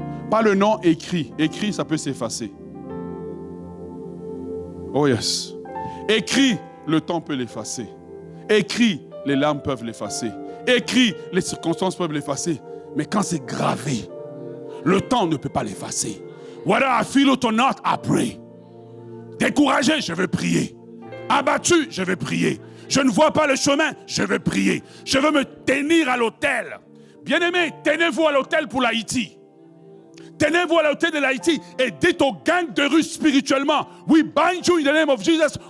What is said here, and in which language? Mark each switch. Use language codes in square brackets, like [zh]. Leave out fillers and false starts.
[fr] Pas le nom écrit. Écrit, ça peut s'effacer. [en] Oh yes. [fr] Écrit, le temps peut l'effacer. Écrit, les larmes peuvent l'effacer. Écrit, les circonstances peuvent l'effacer. Mais quand c'est gravé, le temps ne peut pas l'effacer. [en] Whether I feel it or not, I pray. [fr] Découragé, je vais prier. Abattu, je vais prier. Je ne vois pas le chemin, je vais prier. Je veux me tenir à l'autel. Bien-aimés, tenez-vous à l'autel pour l'Haïti. Tenez-vous à l'autel de l'Haïti et dites aux gangs de rue spirituellement, [en] we bind you in the name of Jesus.